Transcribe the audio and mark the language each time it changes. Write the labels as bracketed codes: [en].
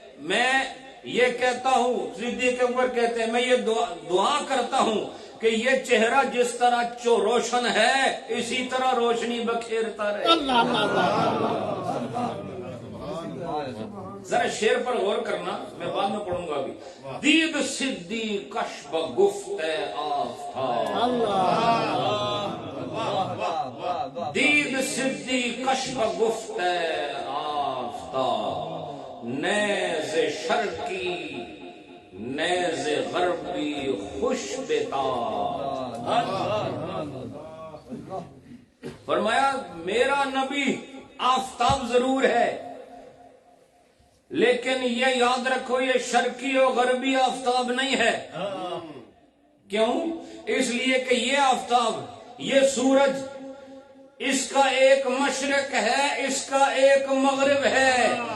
[ur] میں یہ کہتا ہوں, صدیق اکبر کہتے ہیں میں یہ دعا کرتا ہوں کہ یہ چہرہ جس طرح روشن ہے اسی طرح روشنی بکھیرتا رہے. ذرا شعر پر غور کرنا, میں بعد میں پڑھوں گا ابھی. [fa] دید صدیق کشف گفت آفتاب, دید صدیق کشف گفت آفتاب, نیز شرقی نیز غربی خوش بتاب. [ur] فرمایا میرا نبی آفتاب ضرور ہے لیکن یہ یاد رکھو یہ شرقی اور غربی آفتاب نہیں ہے. کیوں؟ اس لیے کہ یہ آفتاب, یہ سورج, اس کا ایک مشرق ہے, اس کا ایک مغرب ہے.